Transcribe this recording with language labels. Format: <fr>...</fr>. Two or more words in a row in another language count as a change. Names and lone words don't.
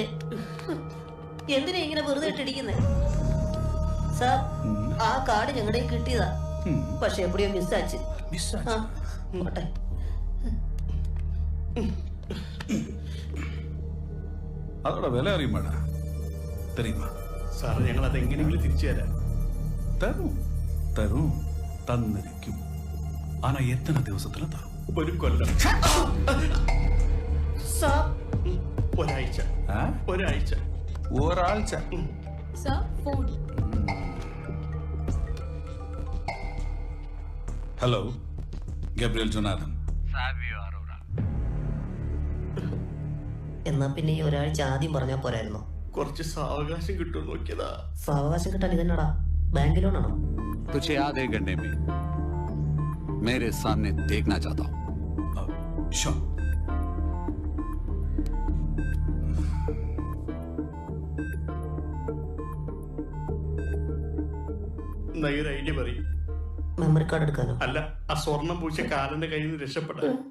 <ml>എന്തിനാ ഇങ്ങനെ വെറുതെ ഇട്ടിരിക്കുന്നത്? സാർ, ആ കാർഡ് ഞങ്ങളുടെ കിട്ടിയതാ, പക്ഷെ എവിടെയോ മിസ്സാച്ച്. പോട്ടെ.</ml> <ta>அதோட விலை அறியுமாடா தெரியுமா?</ta> <ml>സാർ, ഞങ്ങൾ അത് എങ്ങനെയെങ്കിലും തിരിച്ചു തരാം.</ml> <ta>தரும் தரும் தந்திருக்கும். ஆனா எத்தனை ദിവസத்துல தரும்?</ta> <ml>ഒരു കൊല്ലം. സാർ, ഒരാഴ്ച. ഒരാഴ്ച. ഒരാഴ്ച. സാർ, ഫോൺ. ഹലോ, ഗബ്രിയൽ ജോനാഥൻ. എന്നാ പിന്നെ ഈ ഒരാഴ്ച ആദ്യം പറഞ്ഞാ പോരായിരുന്നോ? കുറച്ച് സാവകാശം കിട്ടും നോക്കിയതാ. സാവകാശം കിട്ടാൻ ഇതെന്നടാ, ബാങ്ക് ലോണാണോ?</ml> <hi>तुझे आधे घंटे में मेरे सामने देखना चाहता हूँ.</hi> <en>Sure.</en> <ml>ഒരു ഐഡിയ പറയും. മെമ്മറി കാർഡ് എടുക്കാനോ? അല്ല, ആ സ്വർണം പൂച്ച കാലന്റെ കയ്യിൽ നിന്ന് രക്ഷപ്പെടാൻ.</ml>